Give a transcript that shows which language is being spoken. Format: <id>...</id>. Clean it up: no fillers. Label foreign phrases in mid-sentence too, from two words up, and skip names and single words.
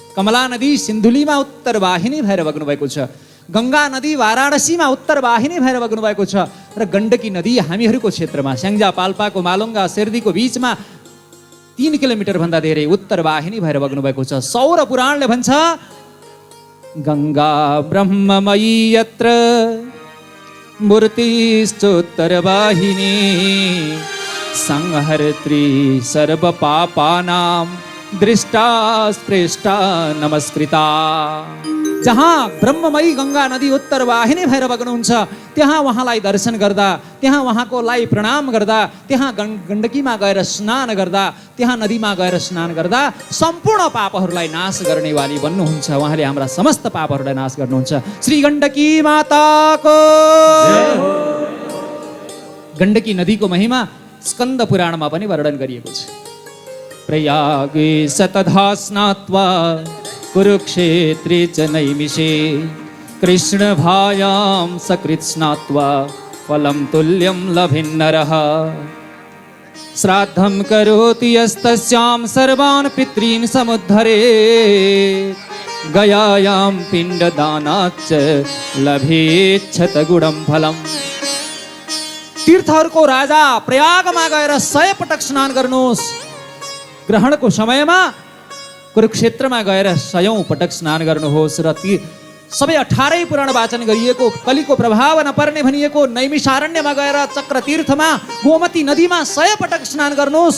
<ne>कमला नदी सिन्धुलीमा उत्तरवाहिनी भएर बग्नु भएको छ। गङ्गा नदी वाराणसीमा उत्तरवाहिनी भएर बग्नु भएको छ र गण्डकी नदी हामीहरूको क्षेत्रमा स्याङ्जा पाल्पाको मालुङ्गा सेर्दीको बीचमा 3 किलोमिटर भन्दा धेरै उत्तरवाहिनी भएर बग्नु भएको छ। सौर पुराणले भन्छ</ne> <sa>गङ्गा ब्रह्ममयी यत्र मूर्तिश्चोत्तरवाहिनी संहर्त्री सर्व पापानां दृष्टा स्पृष्टा नमस्कृता।</sa> <ne>जहाँ ब्रह्ममयी गङ्गा नदी उत्तरवाहिनी भएर बग्नुहुन्छ त्यहाँ उहाँलाई दर्शन गर्दा, त्यहाँ उहाँकोलाई प्रणाम गर्दा, त्यहाँ गण्डकीमा गएर स्नान गर्दा, त्यहाँ नदीमा गएर स्नान गर्दा सम्पूर्ण पापहरूलाई नाश गर्नेवाली बन्नुहुन्छ। उहाँले हाम्रा समस्त पापहरूलाई नाश गर्नुहुन्छ। श्री गण्डकी माताको गण्डकी नदीको महिमा स्कन्द पुराणमा पनि वर्णन गरिएको छ।</ne> <sa>प्रयागे सतधा स्नात्वा कुरुक्षेत्रे च नैमिषे कृष्णभायां सकृत् स्नात्वा फलं तुल्यं लभिन्नरः श्राद्धं करोति यस्तस्यां सर्वान् पितॄन् समुद्धरेत् गयायां पिण्डदानाच्च लभेच्छतगुणं फलम्।</sa> <ne>तीर्थहरूको राजा प्रयागमा गएर 100 पटक स्नान गर्नुहोस्। ग्रहणको समयमा कुरुक्षेत्रमा गएर 100औं पटक स्नान गर्नुहोस् र ती सबै 18 पुराण वाचन गरिएको कलिको प्रभाव नपर्ने भनिएको नैमिषारण्यमा गएर चक्र तीर्थमा गोमती नदीमा 100 पटक स्नान गर्नुहोस्।</ne>